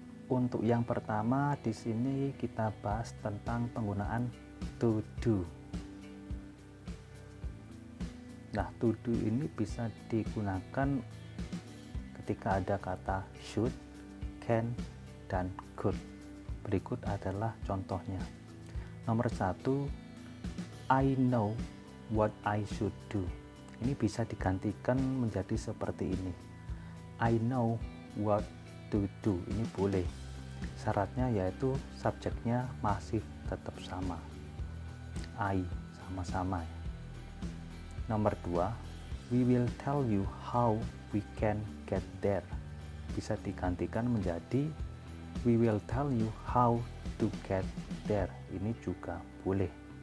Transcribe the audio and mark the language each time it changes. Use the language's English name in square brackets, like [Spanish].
[Indonesian] Untuk yang pertama di sini kita bahas tentang penggunaan to do. Nah, to do ini bisa digunakan ketika ada kata should, can, dan could. Berikut adalah contohnya. Nomor 1, [English] I know what I should do. [Indonesian] Ini bisa digantikan menjadi seperti ini. [English] I know what to do. [Indonesian] Ini boleh. Syaratnya yaitu subjeknya masih tetap sama. I, sama-sama. Nomor 2, [English] we will tell you how we can get there. [Indonesian] Bisa digantikan menjadi [English] we will tell you how to get there. [Indonesian] Ini juga boleh.